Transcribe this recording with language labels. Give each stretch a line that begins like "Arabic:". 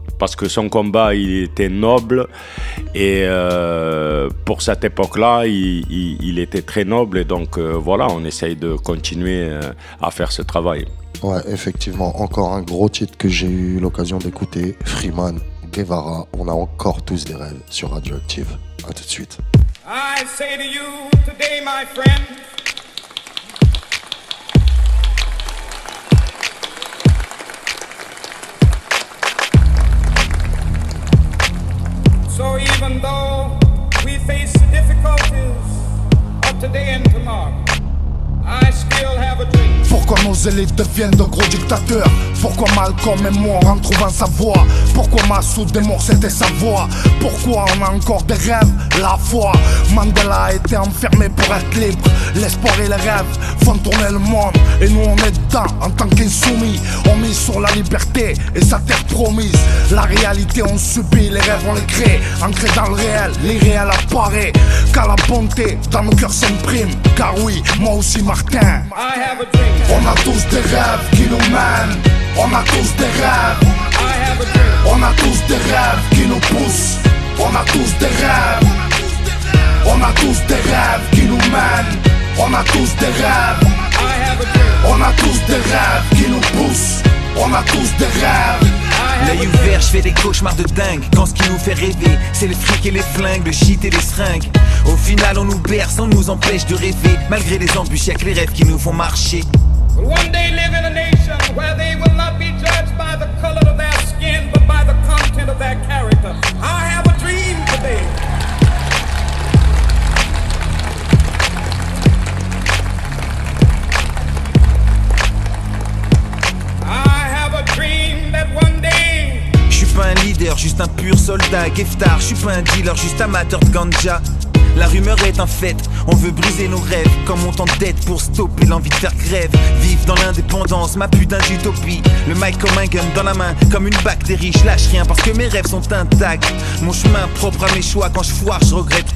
French: Parce que son combat, il était noble et pour cette époque-là, il était très noble. Et donc voilà, on essaye de continuer à faire ce travail. Ouais, effectivement, encore un gros titre que j'ai eu l'occasion d'écouter. Freeman, Guevara, on a encore tous des rêves sur Radioactive. A tout de suite.
English: I say to you today, my friend. So even though we face the difficulties of today and tomorrow, I still have a dream.
French: Pourquoi nos élites deviennent de gros dictateurs? Pourquoi Malcolm est mort en trouvant sa voie? Pourquoi Massoud est mort, c'était sa voix? Pourquoi on a encore des rêves? La foi. Mandela a été enfermé pour être libre. L'espoir et les rêves font tourner le monde. Et nous on est dedans en tant qu'insoumis. On mise sur la liberté et sa terre promise. La réalité on subit, les rêves on les crée. Ancré dans le réel, l'irréel apparaît. Car la bonté dans nos cœurs s'imprime. Car oui, moi aussi Martin.
English: I have a dream.
French: On a tous des rêves qui nous mènent. On a tous des rêves. On a tous des rêves qui nous poussent. On a tous des rêves. On a tous des rêves qui nous mènent. On a tous des rêves. On a tous des rêves qui nous poussent. On a tous des rêves. L'œil ouvert, je fais des cauchemars de dingue. Quand ce qui nous fait rêver, c'est le fric et les flingues, le shit et les seringues. Au final, on nous berce, on nous empêche de rêver. Malgré les embûches, y'a que les rêves qui nous font marcher.
English: One day live in a nation where they will not be judged by the color of their skin, but by the content of their character. I have a dream today. I have a dream that one day.
French: Je suis pas un leader, juste un pur soldat, Geftar. Je suis pas un dealer, juste amateur de ganja. La rumeur est un fait, On veut briser nos rêves, comme on t'endette pour stopper l'envie de faire grève. Vive dans l'indépendance, ma putain d'utopie. Le mic comme un gun dans la main, comme une bactérie. Je lâche rien parce que mes rêves sont intacts. Mon chemin propre à mes choix, quand je foire, je regrette.